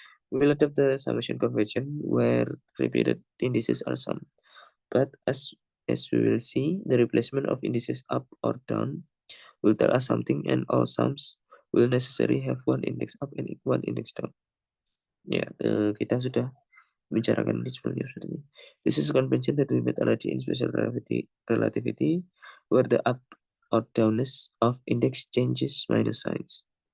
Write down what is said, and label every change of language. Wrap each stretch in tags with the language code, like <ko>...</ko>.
<en>We will adopt the summation convention where repeated indices are summed. But as we will see, the replacement of indices up or down will tell us something, and all sums will necessarily have one index up and one index down.</en> <id>Ya, kita sudah bicarakan ini sebelumnya.</id> <en>This is a convention that we met already in special relativity, where the up or downness of index changes minus signs.</en>